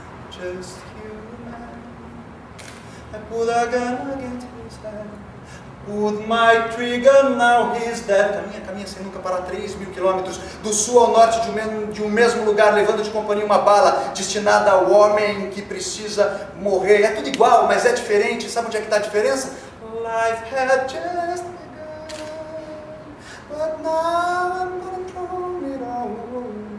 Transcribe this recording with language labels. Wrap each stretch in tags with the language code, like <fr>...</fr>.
<en>Just you and I put a gun against his head. Put my trigger, now he's dead.</en> <pt>Caminha sem nunca parar, 3.000 quilômetros do sul ao norte de um mesmo lugar, levando de companhia uma bala destinada ao homem que precisa morrer. É tudo igual, mas é diferente. Sabe onde é que está a diferença?</pt> <en>Life had just begun, but now I'm gonna throw it all away.</en>